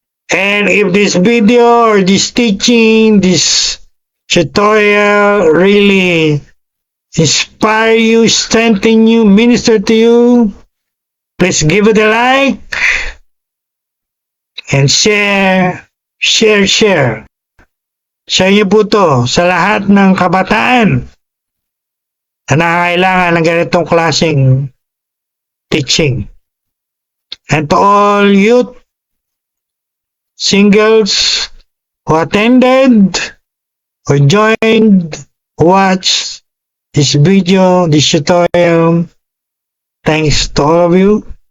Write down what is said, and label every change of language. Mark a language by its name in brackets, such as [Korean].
[English] And if this video or this teaching, this tutorial really inspire you, strengthen you, minister to you, please give it a like and share. [Filipino] Share niyo po to sa lahat ng kabataan na nangangailangan ng ganitong klaseng teaching. [English] And to all youth, singles who attended or joined, watched this video, this tutorial, thanks to all of you.